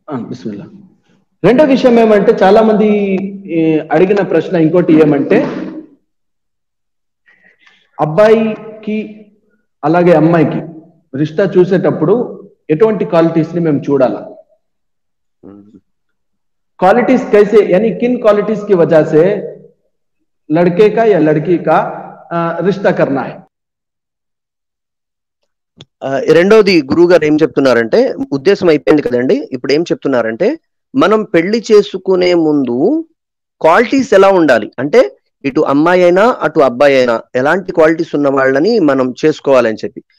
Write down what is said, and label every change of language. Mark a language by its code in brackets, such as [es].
[ar] బిస్మిల్లా. [te] రెండో విషయం ఏమంటే, చాలా మంది అడిగిన ప్రశ్న ఇంకోటి ఏమంటే, అబ్బాయికి అలాగే అమ్మాయికి రిష్తా చూసేటప్పుడు ఎటువంటి क्वालिटीज ని మేము చూడాలా? [hi] क्वालिटीज कैसे, यानी किन क्वालिटीज की वजह से लड़के का या लड़की का रिश्ता करना है? [te] రెండోది గురువు గారు ఏం చెప్తున్నారంటే, ఉద్దేశం అయిపోయింది కదండి, ఇప్పుడు ఏం చెప్తున్నారంటే, మనం పెళ్లి చేసుకునే ముందు క్వాలిటీస్ ఎలా ఉండాలి అంటే, ఇటు అమ్మాయి అయినా అటు అబ్బాయి అయినా ఎలాంటి క్వాలిటీస్ ఉన్న వాళ్ళని మనం చేసుకోవాలని చెప్పి.